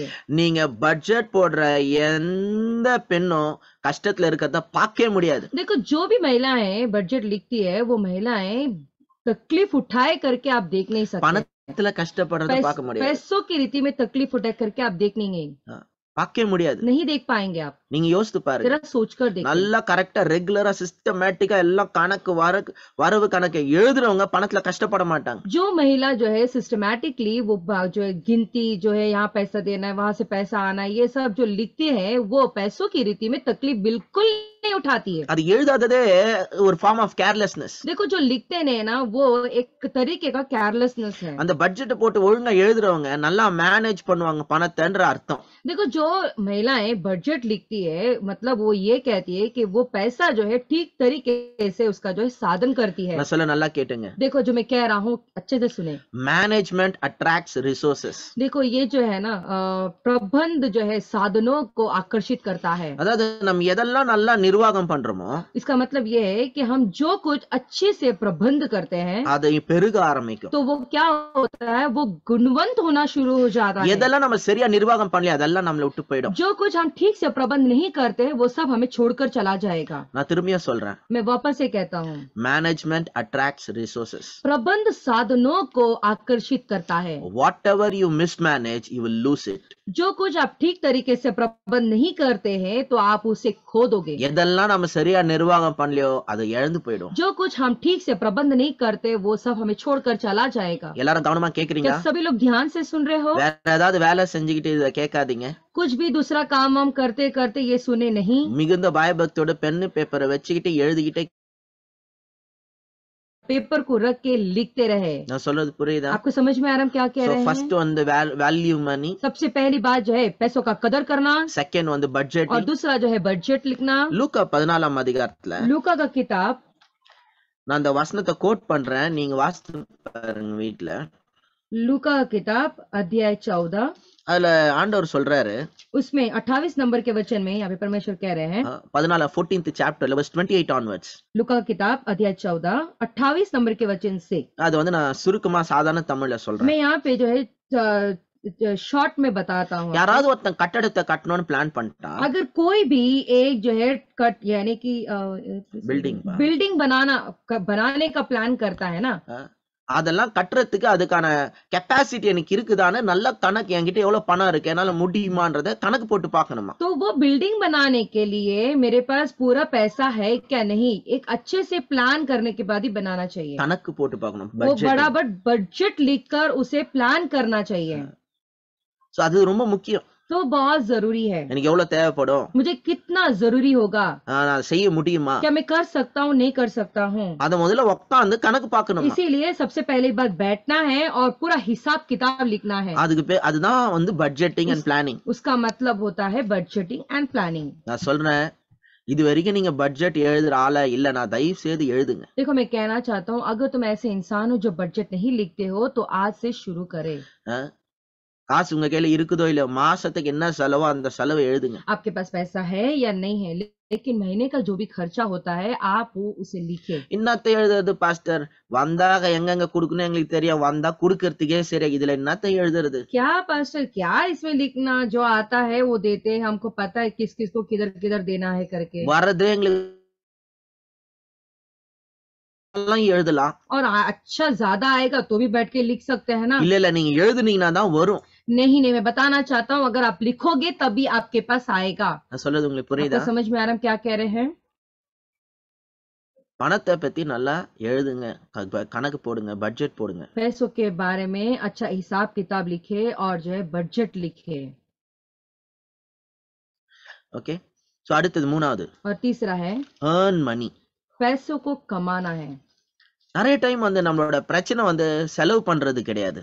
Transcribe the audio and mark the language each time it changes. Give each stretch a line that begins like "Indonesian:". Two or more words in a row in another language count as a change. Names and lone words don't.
Tamil: நீங்க பட்ஜெட் போடுற எந்த பெண்ணும் கஷ்டத்துல இருக்கிறத பார்க்கவே முடியாது.
Hindi: देखो जो भी महिलाएं बजट लिखती है वो महिलाएं तकलीफ उठाए करके आप देख नहीं सकते।
Tamil: பணத்துல கஷ்டப்படுறத பார்க்க முடியாது.
Hindi: पैसों की रीति में तकलीफ उठाए करके आप देख नहीं
Tamil: பார்க்கவே முடியாது.
Hindi: नहीं देख पाएंगे आप।
Tamil: நீங்க யோசித்து பாருங்க,
Hindi: जरा सोच कर देखो।
Tamil: நல்லா கரெக்டா ரெகுலரா சிஸ்டமேட்டிக்கா எல்லாம் கணக்கு வரவு கணக்கு எழுதுறவங்க பணத்துல கஷ்டப்பட மாட்டாங்க.
Hindi: जो महिला जो है सिस्टमैटिकली वो जो है गिनती जो है यहाँ पैसा देना है वहां से पैसा आना है ये सब जो लिखती है वो पैसों की रीति में तकलीफ बिल्कुल नहीं उठाती है।
Tamil: அது எழுதாததே ஒரு
English: form of carelessness.
Hindi: देखो जो लिखते हैं ना वो एक तरीके का केयरलेसनेस है।
Tamil: அந்த பட்ஜெட் போட்டு ஒழுங்கா எழுதுறவங்க நல்லா மேனேஜ் பண்ணுவாங்க பணத்தைன்ற அர்த்தம்.
Hindi: देखो जो महिलाएं बजट लिखती है, मतलब वो ये कहती है कि वो पैसा जो है ठीक तरीके से उसका जो है साधन करती है।
Tamil: நான் சொல்ல நல்லா கேட்டுங்க.
Hindi: देखो जो मैं कह रहा हूँ अच्छे से सुने।
English: Management attracts resources.
Hindi: देखो ये जो है ना प्रबंध जो है साधनों को आकर्षित करता है।
Tamil: அதாவது நம்ம எதெல்லாம் நல்லா நிர்வாகம் பண்றோமோ
Hindi: इसका मतलब ये है कि हम जो कुछ अच्छे से प्रबंध करते हैं
Tamil: அதை பெருக ஆரம்பிக்கும்.
Hindi: तो वो क्या होता है, वो गुणवंत होना शुरू हो जाता है।
Tamil: எதெல்லாம் நம்ம சரியா நிர்வாகம் பண்ணலையோ அதெல்லாம் நம்மளை விட்டு போயிடும்.
Hindi: जो कुछ हम ठीक से प्रबंध नहीं करते हैं वो सब हमें छोड़कर चला जाएगा।
Tamil: நான் திரும்பியும் சொல்றேன்.
Hindi: मैं वापस से कहता हूँ,
English: Management attracts resources.
Hindi: प्रबंध साधनों को आकर्षित करता है।
English: whatever you mismanage you will lose it.
Hindi: जो कुछ आप ठीक तरीके से प्रबंध नहीं करते हैं तो आप उसे खो दोगे।
Tamil: எதெல்லாம் நம்ம சரியா நிர்வாகம் பண்ணலையோ அதை இழந்து போயிடும்.
Hindi: जो कुछ हम ठीक से प्रबंध नहीं करते वो सब हमें छोड़कर चला जाएगा।
Tamil: எல்லாரும் கவனமா கேக்குறீங்க?
Hindi: क्या सभी लोग ध्यान से सुन रहे हो?
Tamil: வேற ஏதாவது வேலை செஞ்சுக்கிட்டு இதை கேட்காதீங்க.
Hindi: कुछ भी दूसरा काम हम करते करते ये सुने नहीं।
Tamil: மிகுந்த பயபக்தியோட பென்னு பேப்பரை வச்சுக்கிட்டு எழுதிக்கிட்டே
Hindi: पेपर को रख के लिखते रहे।
Tamil: நான் சொல்றது புரியுதா?
Hindi: आपको समझ में आ रहा हम क्या कह So रहे first हैं?
Tamil: வந்து
English: value money,
Hindi: सबसे पहली बात जो है पैसों का कदर करना,
Tamil: செகண்ட் வந்து பட்ஜெட்.
Hindi: और दूसरा जो है बजट लिखना।
Tamil: லூக்கா 14ஆம் அதிகாரத்துல
Hindi: लूका का किताब,
Tamil: நான் அந்த வசனத்தை கோட் பண்றேன், நீங்க வாசித்து பாருங்க வீட்ல.
Hindi: लूका का किताब अध्याय 14,
Tamil: அதுல ஆண்டவர் சொல்றாரு,
Hindi: उसमें 28 नंबर के वचन में यहाँ पे परमेश्वर कह रहे हैं,
English: 14th chapter verse 28 onwards.
Hindi: लूका का किताब अध्याय 14 28 नंबर के वचन से।
Tamil: அது வந்து நான் சுருக்கமா சாதாரண தமிழ்ல சொல்றேன்.
Hindi: मैं यहाँ पे जो है शॉर्ट में बताता हूँ।
Tamil: யாராவது ஒருத்தன் கட்டடத்தை கட்டணும்னு பிளான் பண்ணிட்டா,
Hindi: अगर कोई भी एक जो है कट यानी कि बिल्डिंग बनाने का प्लान करता है ना,
Tamil: அதெல்லாம் கட்டுறதுக்கு அதுக்கான கெப்பாசிட்டி எனக்கு இருக்குதான்னு நல்ல கணக்கு, என்கிட்ட எவ்வளவு பணம் இருக்கு, என்னால முடியுமான்றத கணக்கு போட்டு பார்க்கணுமா.
Hindi: तो वो बिल्डिंग बनाने के लिए मेरे पास पूरा पैसा है क्या नहीं, एक अच्छे से प्लान करने के बाद ही बनाना चाहिए।
Tamil: கணக்கு போட்டு பார்க்கணும்.
Hindi: वो बराबर बजट लिखकर उसे प्लान करना चाहिए।
Tamil: சோ அது ரொம்ப முக்கியம்.
Hindi: तो बहुत जरूरी है।
Tamil: எனக்கு எவ்வளவு தேவைப்படும்,
Hindi: मुझे कितना जरूरी होगा,
Tamil: நான் செய்ய முடியுமா,
Hindi: क्या मैं कर सकता हूँ नहीं कर सकता हूँ।
Tamil: அத முதல்ல உட்கார்ந்து கணக்கு பார்க்கணும்.
Hindi: इसीलिए सबसे पहली बात बैठना है और पूरा हिसाब किताब लिखना है।
Tamil: அதுக்கு அதுதான் வந்து
English: budgeting and planning.
Hindi: उसका मतलब होता है
English: budgeting and planning.
Tamil: நான் சொல்றேன், இது வரைக்கும் நீங்க பட்ஜெட் எழுதுற ஆளா இல்லனா தயவு செய்து எழுதுங்க.
Hindi: देखो मैं कहना चाहता हूँ, अगर तुम ऐसे इंसान हो जो बजट नहीं लिखते हो तो आज से शुरू करे।
Tamil: காசு உங்க கையில இருக்குதோ இல்ல, மாசத்துக்கு என்ன செலவோ அந்த செலவை எழுதுங்க.
Hindi: आपके पास पैसा है या नहीं है, लेकिन महीने का जो भी खर्चा होता है आप वो उसे लिखे।
Tamil: இன்னத்தை எழுதுறது பாஸ்டர், வந்தாக எங்கெங்க குடுக்கணும் எங்களுக்கு தெரியும், வந்தா குடுக்கறதுக்கே சரி, இதுல என்னத்தை எழுதுறது?
Hindi: क्या पास्टर क्या इसमें लिखना, जो आता है वो देते हैं, हमको पता है किस किस को किधर किधर देना है करके।
Tamil: வரது எங்களுக்கு எழுதலாம்,
Hindi: और अच्छा ज्यादा आएगा तो भी बैठ के लिख सकते हैं ना।
Tamil: இல்ல இல்ல நீங்க எழுதுனீங்கன்னா தான் வரும்.
Hindi: नहीं मैं बताना चाहता हूँ, अगर आप लिखोगे तभी आपके पास आएगा।
Tamil: நான் சொல்றது உங்களுக்கு புரியுதா?
Hindi: समझ में आ रहा है क्या कह रहे हैं?
Tamil: பணத்தை பத்தி நல்லா எழுதுங்க, கணக்கு போடுங்க, பட்ஜெட் போடுங்க.
Hindi: पैसों के बारे में अच्छा हिसाब किताब लिखे और जो है बजट लिखे।
English: okay, so
Tamil: அடுத்தது மூணாவது,
Hindi: और तीसरा है
English: earn money.
Hindi: पैसों को कमाना है।
Tamil: நிறைய டைம் வந்து நம்மளோட பிரச்சனை வந்து செலவு பண்றது கிடையாது.